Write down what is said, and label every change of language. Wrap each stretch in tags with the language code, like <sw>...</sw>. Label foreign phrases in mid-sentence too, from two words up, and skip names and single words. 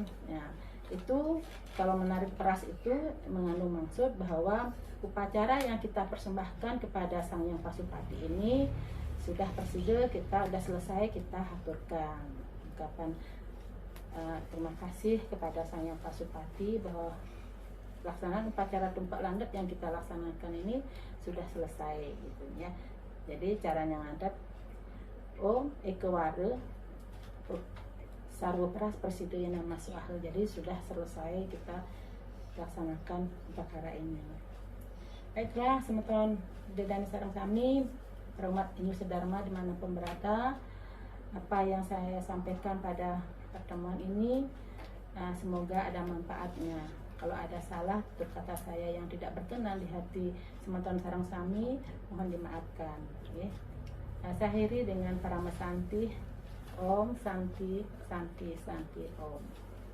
<id>Nah, itu kalau menarik pras itu mengandung maksud bahwa upacara yang kita persembahkan kepada Sang Hyang Pasupati ini sudah persida, kita sudah selesai, kita haturkan ungkapan terima kasih kepada Sang Hyang Pasupati bahwa pelaksanaan upacara Tumpak Langgep yang kita laksanakan ini sudah selesai gitu ya. Jadi caranya ngadap</id> <sa>Om Ekewara Sarwa Pras Persidaya Nama Swaha.</sa> <id>Jadi sudah selesai kita laksanakan upacara ini. Baiklah semeton dan</id> <ban>sareng sami</ban> <id>perumat Indonesia Dharma dimanapun berada, apa yang saya sampaikan pada pertemuan ini semoga ada manfaatnya. Kalau ada salah berkata saya yang tidak berkenan di hati</id> <ban>semeton sareng sami,</ban> <id>mohon dimaafkan. Okay? Saya akhiri dengan Paramasanti</id> <sa>Om Santi Santi Santi Om.</sa>